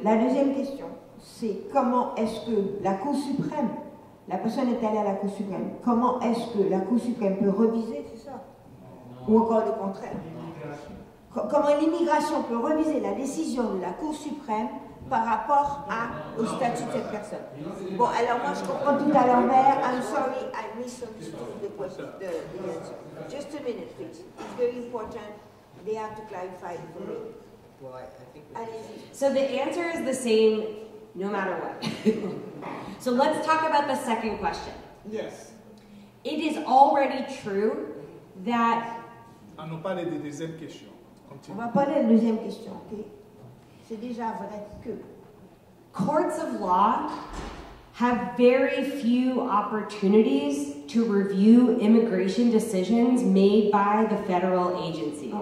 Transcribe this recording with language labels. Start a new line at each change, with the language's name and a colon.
French: la deuxième question, c'est comment est-ce que la Cour suprême, la personne est allée à la Cour suprême, comment est-ce que la Cour suprême peut reviser, c'est ça? Ou encore le contraire? Comment l'immigration peut reviser la décision de la Cour suprême par rapport au statut de cette personne? Bon, alors moi je comprends tout à l'envers.
English: I'm sorry, I misunderstood the question, the answer. Just a minute, please. It's very important. They have to clarify it for me. Well, I think we
French: Allez-y.
English: So the answer is the same no matter what. So let's talk about the second question. Yes. It is already true that
French: On nous parle de deuxième question. On Continue. va parler de la deuxième question, ok? C'est déjà vrai que
English: courts of law have very few opportunities to review immigration decisions made by the federal agencies.